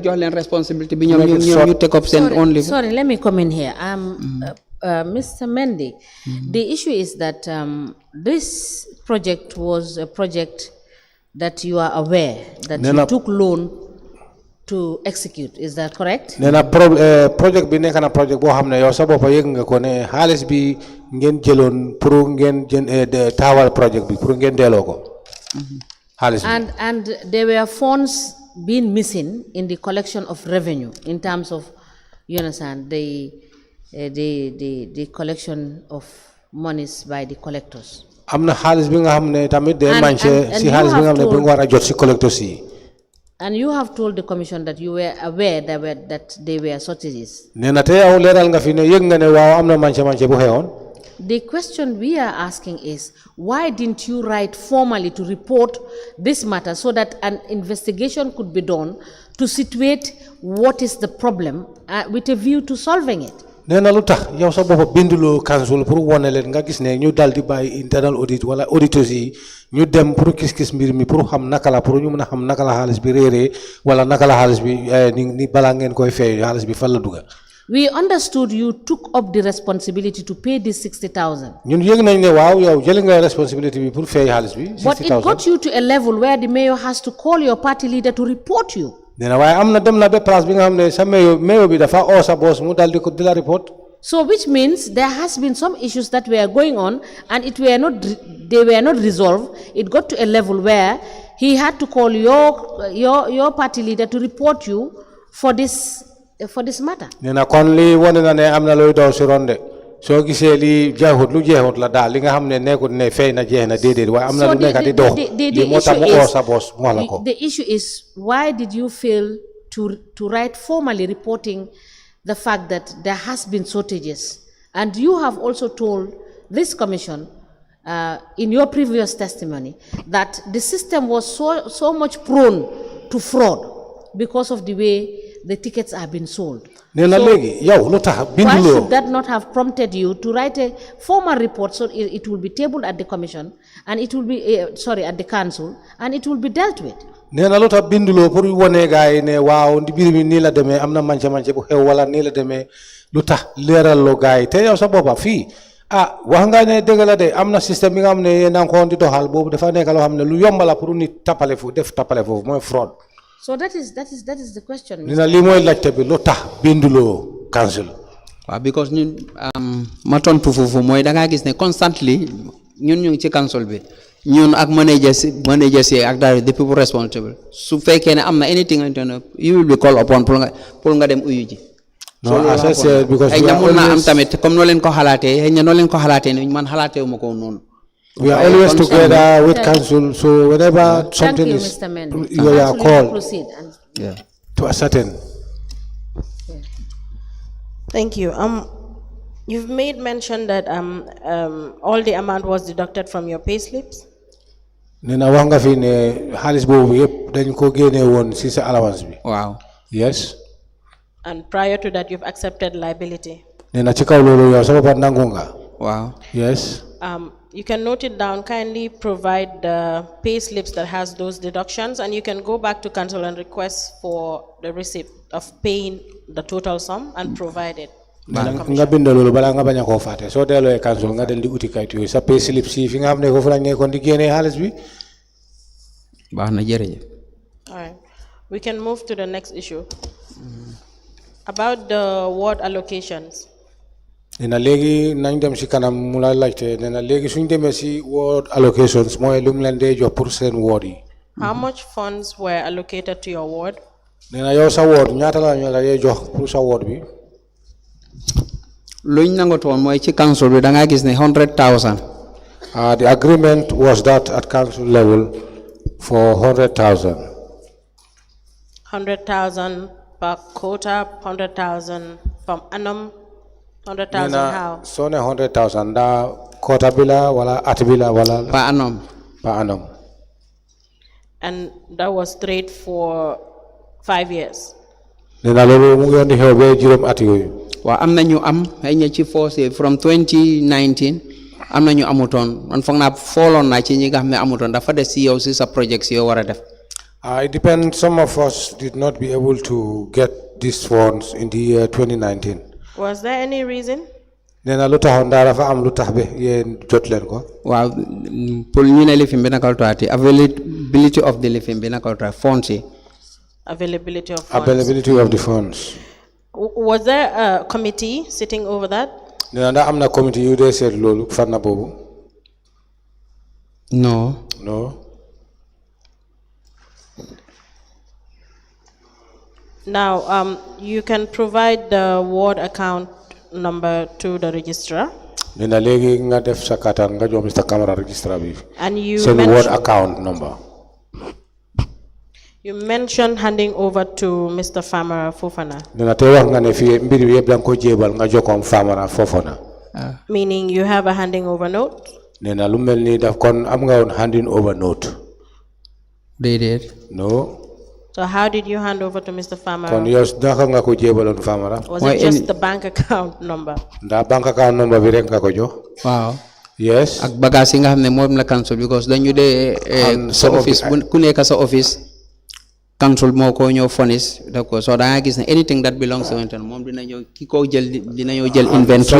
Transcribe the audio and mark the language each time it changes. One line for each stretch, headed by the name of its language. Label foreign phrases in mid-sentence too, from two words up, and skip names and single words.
Wolof: jox leen responsibility bi ñoom ñu
English: take up
Wolof: seen
English: own living. Sorry, let me come in here. Mr. Mendy, the issue is that this project was a project that you are aware that you took loan to execute. Is that correct?
Wolof: Nena project bi nekk na project boo xam ne yow sa bopp yëg nga ko ne xaalis bi ngeen jëloon pour ngeen taawal project bi pour ngeen delloo ko. xaalis bi.
English: And there were funds being missing in the collection of revenue in terms of, you understand, the collection of monies by the collectors.
Wolof: am na xaalis bi nga xam ne tamit day manqué si xaalis bi nga xam ne bi nga war a jot si collectors yi.
English: And you have told the commission that you were aware that there were shortages.
Wolof: nee na te yow leeral nga fi ne yëg nga ne waaw am na manqué bu xewoon.
English: The question we are asking is, why didn't you write formally to report this matter so that an investigation could be done to situate what is the problem with a view to solving it?
Wolof: nee na lu tax yow sa bopp binduloo council pour wane leen nga gis ne ñu dal di bàyyi
English: internal audit
Wolof: wala auditeurs yi ñu dem pour gis mbir mi pour xam naka la pour ñu mën a xam naka la xaalis bi réeree wala naka la xaalis bi ni balaa ngeen koy fay xaalis bi fan la dugga.
English: We understood you took up the responsibility to pay this 60,000.
Wolof: ñun yëg nañ ne waaw yow jël nga responsibility bi pour fay xaalis bi. 60,000
English: But it got you to a level where the mayor has to call your party leader to report you.
Wolof: nee na waaye am na dem na ba place bi nga xam ne sa mayor bi dafa oo sa boss mu dal di ko di la report.
English: So which means there has been some issues that were going on and they were not resolved. It got to a level where he had to call your party leader to report you for this matter.
Wolof: nee na kon lii wane na ne am na looy daw si ronde soo gisee lii jeexut lu jeexut la daal li nga xam ne nekkut ne fay na jeex na déedéet waaye am na lu nekk di dox lii moo tax mu oo sa boss mu wax la ko.
English: The issue is, why did you fail to write formally reporting the fact that there has been shortages? And you have also told this commission in your previous testimony that the system was so much prone to fraud because of the way the tickets are being sold.
Wolof: nee na léegi yow lu tax
English: Why should that not have prompted you to write a formal report so it will be tabled at the commission and it will be at the council and it will be dealt with?
Wolof: nee na lu tax binduloo pour wane gars yi ne waaw mbir mi nii la demee am na manqué bu xew wala nii la demee lu tax leeraloo gars yi te yow sa boppa fii wax nga ne dëgg la de am na système bi nga xam ne yéen a ngi ko di doxal boobu dafa nekk loo xam ne lu yomb la pour nit tappale foofu mooy fraude.
English: So that is the question.
Wolof: nee na lii mooy laajte bi lu tax binduloo council. waaw because ñun ma tontu foofu mooy da ngaa gis ne constantly ñun ñu ngi ci council bi ñun ak managers yi ak daal
English: the people responsible
Wolof: su fekkee ne am na
English: anything you will be called upon
Wolof: pour nga dem uyu ji.
English: non as I said because
Wolof: ay mun naa am tamit comme noo leen ko xalaatee xëy na noo leen ko xalaatee ne man xalaatee wu ma ko noonu.
English: We are always together with council, so whenever something Thank you, is, Mr. Mendy. you are called Proceed. to ascertain. Thank you. You've made mention that all the amount was deducted from your payslips.
Wolof: Nena wax nga fi ne xaalis boobu yëpp dañ ko génne woon si sa allowance bi. Wow.
English: Yes. And prior to that, you've accepted liability.
Wolof: Nena ci kaw loolu yow sa bopp nangu nga. Wow.
English: Yes. You can note it down. Kindly provide the pay slips that has those deductions, and you can go back to council and request for the receipt of paying the total sum and provide it.
Wolof: nga bind loolu balaa nga bañ a koo fàtte soo delloo council nga del di uti kayit yooyu sa
English: pay slip
Wolof: si fi nga xam ne foofu lañ nekkoon di génnee xaalis bi. baax na jërëjëf.
English: All right, we can move to the next issue about the ward allocations.
Wolof: Nena léegi nañ dem si kanam mu la laajte nena léegi suñ demee si
English: ward allocations
Wolof: mooy lu mu leen dee jox pour seen ward yi.
English: How much funds were allocated to your ward?
Wolof: Nena yow sa ward ñaata la ñu la dee jox pour sa ward bi. luñ nangotoon mooy ci council bi da ngaa gis ne 100,000.
English: The agreement was that at council level for 100,000. 100,000 per quota, 100,000 per annum. 100,000 how?
Wolof: So 100,000 da quota bila wala at bila wala
English: per annum. Per annum. And that was straight for 5 years.
Wolof: Nena lolu mu ngi xew be juroom at yoyu. Wa am na ñu am ay ña ci forcé from 2019 am na ñu amutoon man foog naa fooloon naa ci ñi nga xam ne amutoon dafa des si yow si sa project si yow war a def.
English: It depends. Some of us did not be able to get these funds in the year 2019. Was there any reason?
Wolof: Nena lu taxoon daal dafa am lu tax be yéen jot leen ko. Waaw pour ñu ne lifin bi naka la
English: availability of the
Wolof: lifin bi naka la funds yi.
English: Availability of funds. Availability of the funds. Was there a committee sitting over that?
Wolof: Nena da am na committee yu dee seet loolu fan na boobu.
English: No. No. Now, you can provide the ward account number to the registrar.
Wolof: Nena léegi nga def sa katan nga jox Mr. Camara registrar bi.
English: And you Send ward account number. You mentioned handing over to Mr. Famara Fofana.
Wolof: Nena te wax nga ne fii mbir bi yëpp danga ko jébal nga jokkoon Famara Fofana.
English: Meaning you have a handing over note?
Wolof: Nena lu mel ni daf kon am nga woon
English: handing over note. They did. No. So how did you hand over to Mr. Famara?
Wolof: Kon yow naka nga ko jébaloon Famara?
English: Was it just the bank account number?
Wolof: Ndax
English: bank account number
Wolof: bi rek nga ko jox? Waaw.
English: Yes.
Wolof: Ak bagage yi nga xam ne moom la council because dañu dee sa office ku nekk sa office council moo ko ñëw furnish d'accord so da nga gis ne
English: anything that belongs to him
Wolof: moom dina ñëw ki ko jël dina ñëw jël inventory.